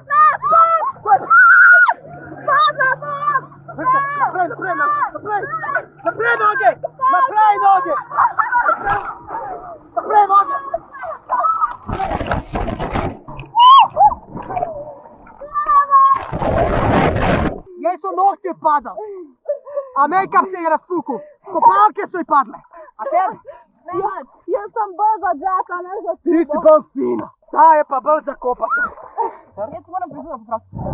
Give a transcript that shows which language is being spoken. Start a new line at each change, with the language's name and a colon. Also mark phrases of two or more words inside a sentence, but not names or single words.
Slovenian: Naprej noge! Naprej noge! Naprej noge! Jej so nohti odpadal, a make-up se je razfukal, kopalke so ji padle. A tebi? Jaz sem bolj za džaka, ne za Ti si bolj fina, ta je pa bolj za kopati. Jaz moram prizor popraviti.